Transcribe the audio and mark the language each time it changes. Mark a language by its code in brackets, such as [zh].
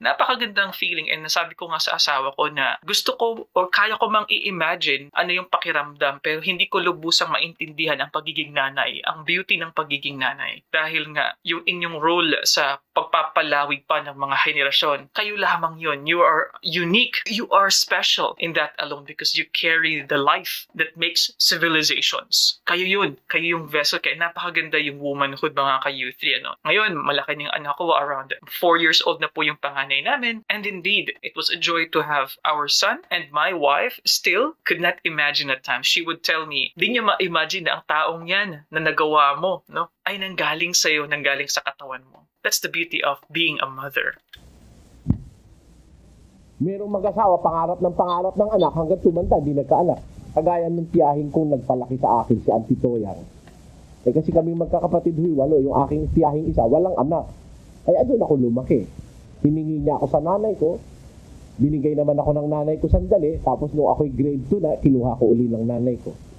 [tl] Napakagandang feeling and nasabi ko nga sa asawa ko na gusto ko or kaya ko mang i-imagine ano yung pakiramdam pero hindi ko lubusang maintindihan ang pagiging nanay, ang beauty ng pagiging nanay. Dahil nga yung inyong role sa pagpapalawig pa ng mga henerasyon, kayo lamang yun. [en] You are unique. You are special in that alone because you carry the life that makes civilizations. [tl] Kayo yun. Kayo yung vessel. Kaya napakaganda yung womanhood, mga ka-U3. Ngayon, malaki ng anak ko. Around 4 years old na po yung panganay namin. [en] And indeed, it was a joy to have our son. And my wife still could not imagine at times. She would tell me, [tl] di niya ma-imagine na ang taong yan na nagawa mo, ay nanggaling sa'yo, nanggaling sa katawan mo. [en] That's the beauty of being a mother. [tl] Merong mag-asawa, pangarap ng anak hanggang tumanda, di nagkaanak. Kagaya ng tiyahin kong nagpalaki sa akin, si Auntie Toyang. Kasi kami magkakapatid 8, yung aking tiyahing isa, walang anak. Kaya doon ako lumaki. Hiningi niya ako sa nanay ko, binigay naman ako ng nanay ko sandali, tapos nung ako'y grade 2 na, kinuha ko uli ng nanay ko.